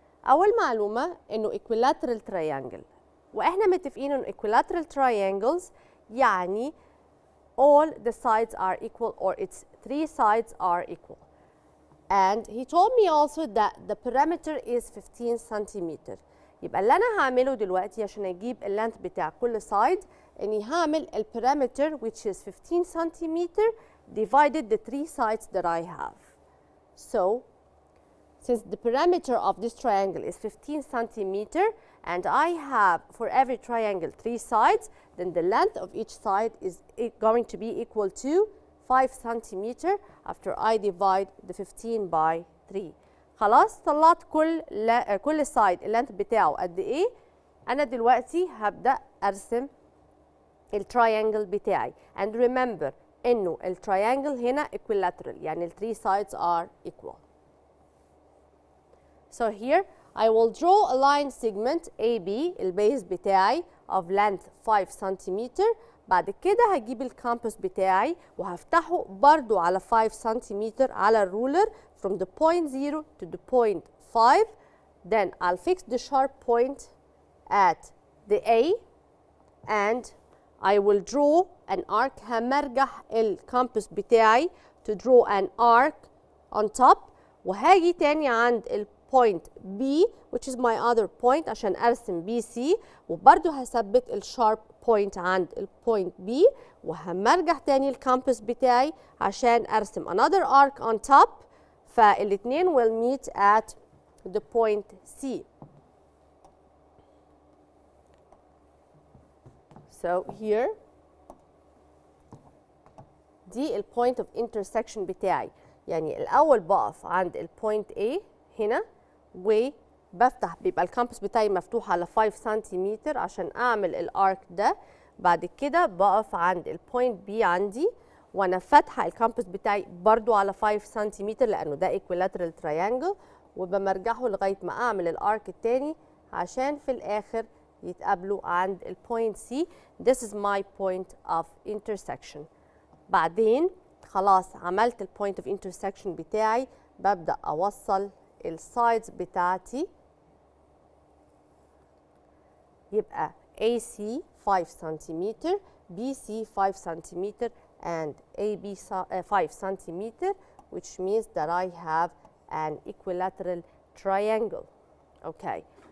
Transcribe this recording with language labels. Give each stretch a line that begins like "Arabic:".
Arabic: اول معلومه انه
English: equilateral triangle،
Arabic: واحنا متفقين انه
English: equilateral triangles يعني all the sides are equal or its 3 sides are equal. And he told me also that the perimeter is 15 centimeter.
Arabic: يبقى اللي أنا هعمله دلوقتي عشان أجيب اللينث بتاع كل side إني هعمل البريمتر
English: which is 15 centimeter divided the 3 sides that I have. So since the perimeter of this triangle is 15 centimeter and I have for every triangle 3 sides, then the length of each side is going to be equal to 5 centimeter after I divide the 15 by 3.
Arabic: خلاص طلعت كل سايد اللينث بتاعه قد ايه. انا دلوقتي هبدأ ارسم التراينجل بتاعي
English: and remember
Arabic: انه التراينجل هنا equilateral يعني ال 3
English: sides are equal. So here I will draw a line segment AB
Arabic: البيز بتاعي
English: of length 5 سنتيمتر.
Arabic: بعد كده هجيب الكامبس بتاعي وهفتحه برضو على 5 سنتيمتر على الرولر
English: from the point 0 to the point 5. Then I'll fix the sharp point at the A and I will draw an arc.
Arabic: همرجح الكامبس بتاعي
English: to draw an arc on top.
Arabic: وهاجي تاني عند البوينت B
English: which is my other point
Arabic: عشان ارسم BC، وبرضو هثبت الشارب بوينت عند البوينت B، وهمرجح تاني الكامبس بتاعي عشان ارسم
English: another arc on top.
Arabic: فالاتنين
English: will meet at the point C. So here
Arabic: دي البوينت اوف انترسكشن بتاعي. يعني الاول بقف عند البوينت A هنا وبفتح، بيبقى الكامبس بتاعي مفتوح على 5 سنتيمتر عشان اعمل الارك ده. بعد كده بقف عند البوينت B عندي وانا فاتحه الكامبس بتاعي برضو على 5 سنتيمتر لانه ده Equilateral Triangle، وبمرجحه لغايه ما اعمل الارك التاني عشان في الاخر يتقابلوا عند البوينت C.
English: This is my point of intersection.
Arabic: بعدين خلاص عملت البوينت اوف انترسكشن بتاعي، ببدأ أوصل السايدز بتاعتي. يبقى
English: AC 5 سنتيمتر، BC 5 سنتيمتر and AB 5 سنتيمتر which means that I have an equilateral triangle. Okay.